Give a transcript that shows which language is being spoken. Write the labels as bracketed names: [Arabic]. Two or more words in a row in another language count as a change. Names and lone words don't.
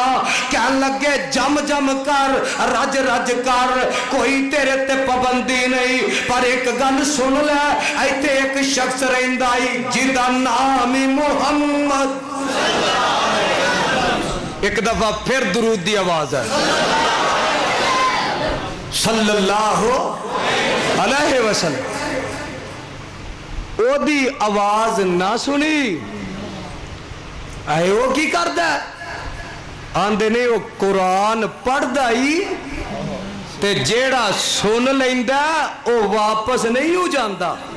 [Punjabi] کہن لگے جم جم کر، رج رج کر، کوئی تیرے تے پابندی نہیں، پر اک گل سن لے، ایتھے اک شخص رہندا ہی جدا ناں ہی محمد. اک دفعہ فیر درود دی آواز ہے, [Arabic] صلى الله عليه وسلم. [Punjabi] اودی آواز نا سنی، آئے او کی کردا? آندے نے او قرآن پڑھدا ہی تے جیہڑا سن لیندا او واپس نہیں ہو جاتا.